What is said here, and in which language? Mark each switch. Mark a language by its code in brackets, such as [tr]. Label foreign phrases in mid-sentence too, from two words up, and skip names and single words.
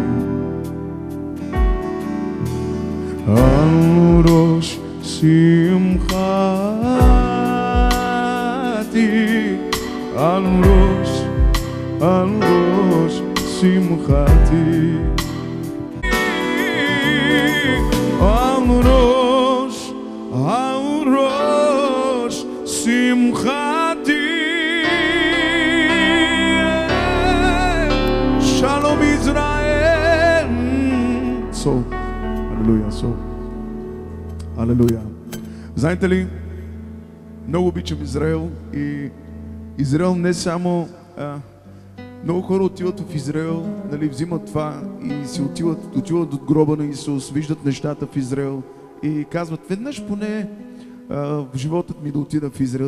[he] על ראש שמחתי, על ראש שמחתי, על ראש שמחתי. Shalom Israel. [en] So, [bg] Алелуя, Алелуя. Знаете ли, много обичам Израел и Израел не само много хора отиват в Израел, нали, взимат това и си отиват до гроба на Исус, виждат нещата в Израел и казват, веднъж поне в живота ми да отида в Израел.